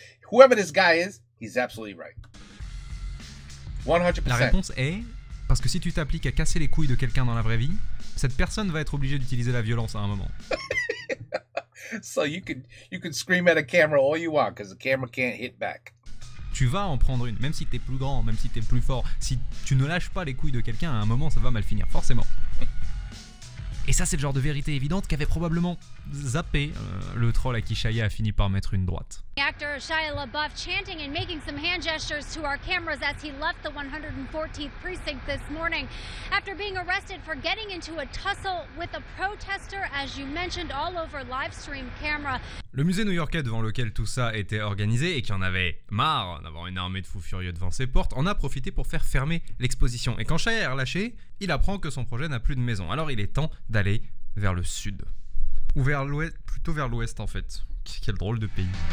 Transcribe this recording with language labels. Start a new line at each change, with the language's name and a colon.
English: Whoever this guy is, he's absolutely right. 100%.
French: La réponse est parce que si tu t'appliques à casser les couilles de quelqu'un dans la vraie vie, cette personne va être obligée d'utiliser la violence à un moment.
English: So you could scream at a camera all you want because the camera can't hit back.
French: Tu vas en prendre une, même si t'es plus grand, même si t'es plus fort. Si tu ne lâches pas les couilles de quelqu'un, à un moment ça va mal finir, forcément. Et ça, c'est le genre de vérité évidente qu'avait probablement zappé le troll à qui Shia a fini par mettre une droite.
English: Actor Shia LaBeouf chanting and making some hand gestures to our cameras as he left the 114th precinct this morning after being arrested for getting into a tussle with a protester, as you mentioned, all over live stream camera.
French: Le musée new-yorkais devant lequel tout ça était organisé et qui en avait marre d'avoir une armée de fous furieux devant ses portes en a profité pour faire fermer l'exposition. Et quand Shia est relâché, il apprend que son projet n'a plus de maison. Alors il est temps d'aller vers le sud. Ou vers l'ouest, plutôt vers l'ouest en fait. Quel drôle de pays.